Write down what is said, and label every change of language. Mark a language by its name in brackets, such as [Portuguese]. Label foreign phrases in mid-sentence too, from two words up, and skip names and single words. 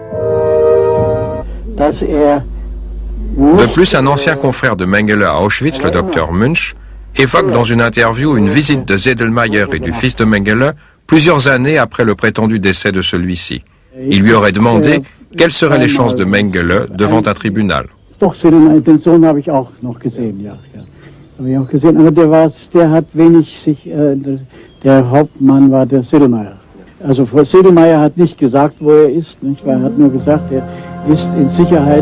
[French] De plus, un ancien confrère de Mengele à Auschwitz, le docteur Munch, évoque dans une interview une visite de Zedelmayer et du fils de Mengele plusieurs années après le prétendu décès de celui-ci. Il lui aurait demandé quelles seraient les chances de Mengele devant un tribunal. [German] habe ich auch gesehen. Aber der hat wenig sich, der Hauptmann war der Sedlmayr. Also Frau Sedlmayr hat nicht gesagt, wo er ist, nicht? Weil er hat nur gesagt, er ist in Sicherheit.